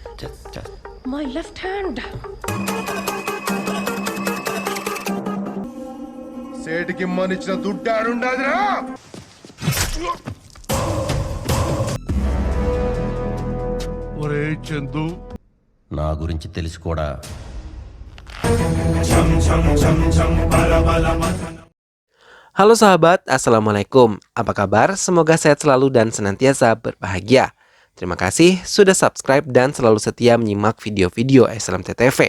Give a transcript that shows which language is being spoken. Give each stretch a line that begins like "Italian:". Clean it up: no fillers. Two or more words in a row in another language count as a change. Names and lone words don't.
English: My left hand.
Telugu: సేటికి మనిచ్చిన దుడ్డాడుండాదిరా. ఒరే చందు, నా గురించి తెలిసి కూడా
Indonesian: Halo sahabat, Assalamualaikum. Apa kabar? Semoga sehat selalu dan senantiasa berbahagia. Terima kasih sudah subscribe dan selalu setia menyimak video-video SLMT-TV.